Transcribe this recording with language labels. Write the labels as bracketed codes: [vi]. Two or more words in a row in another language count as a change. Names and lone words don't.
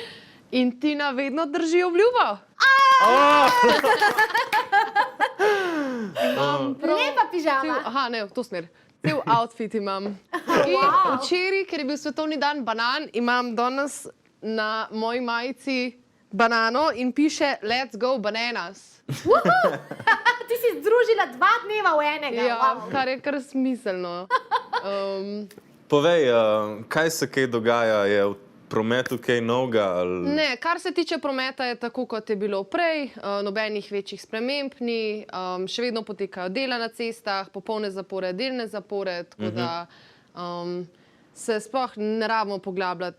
[sl] In Tina vedno drži obljubo. Lepa pižama. Aha, ne, v to smer. Cel outfit imam. In včeraj, ker je bil svetovni dan banan, imam danes na moji majici banano in piše [en] Let's go bananas. [sl] Ti si združila 2 dneva v enega. Ja, Wow. kar je kar smiselno. Povej, kaj se kaj dogaja? Je v prometu kaj novega? Ali... Ne, kar se tiče prometa, je tako, kot je bilo prej, nobenih večjih sprememb ni, še vedno potekajo dela na cestah, popolne zapore, delne zapore, tako da se sploh ne rabimo poglabljati.